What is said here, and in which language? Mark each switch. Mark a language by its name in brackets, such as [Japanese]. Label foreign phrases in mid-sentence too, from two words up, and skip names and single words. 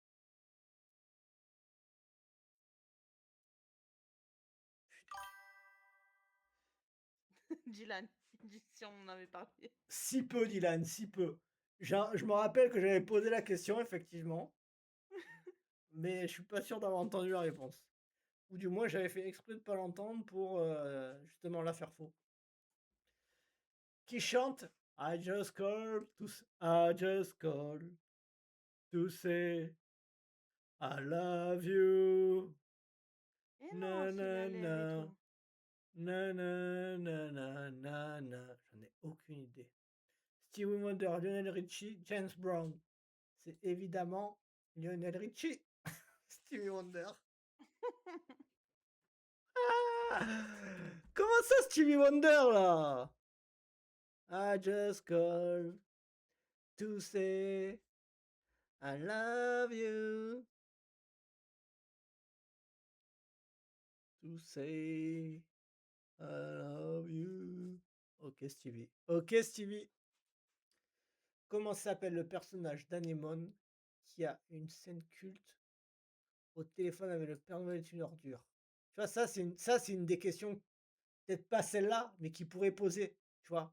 [French] Dylan, dis si on en avait parlé. Si peu, Dylan, si peu. Je me rappelle que j'avais posé la question, effectivement, mais je suis pas sûr d'avoir entendu la réponse. Ou du moins, j'avais fait exprès de pas l'entendre pour justement la faire faux. Qui chante [English] I just called I just called to say I love you. [French] Et non, Na c'est na la lèvre et na. tout. Na na na na na na. J'en ai aucune idée. Stevie Wonder, Lionel Richie, James Brown. C'est évidemment Lionel Richie. Stevie Wonder. Ah, comment ça, Stevie Wonder, là? [English] I just call to say I love you. To say I love you. [French] Ok, Stevie. Ok, Stevie. Comment s'appelle le personnage d'Anémone qui a une scène culte au téléphone avec le Père Noël est une ordure? Tu vois, c'est une des questions, peut-être pas celle-là, mais qui pourrait poser, tu vois.